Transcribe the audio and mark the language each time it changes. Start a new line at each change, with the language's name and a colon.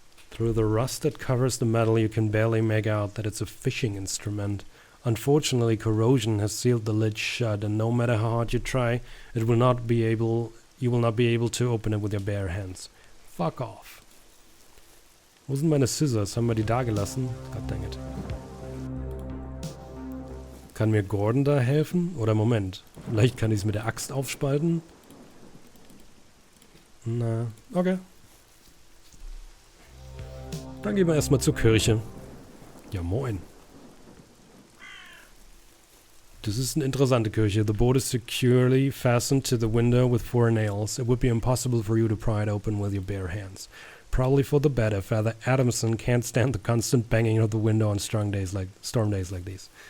English: Through the rust that covers the metal, you can barely make out that it's a fishing instrument. Unfortunately, corrosion has sealed the lid shut, and no matter how hard you try, you will not be able to open it with your bare hands. Fuck off.
German: Wo sind meine Scissors? Haben wir die da gelassen?
English: God dang it.
German: Kann mir Gordon da helfen? Oder Moment, vielleicht kann ich es mit der Axt aufspalten? Na, okay. Dann gehen wir erstmal zur Kirche. Ja, moin. Das ist eine interessante Kirche.
English: The board is securely fastened to the window with 4 nails. It would be impossible for you to pry it open with your bare hands. Probably for the better. Father Adamson can't stand the constant banging of the window on storm days like these.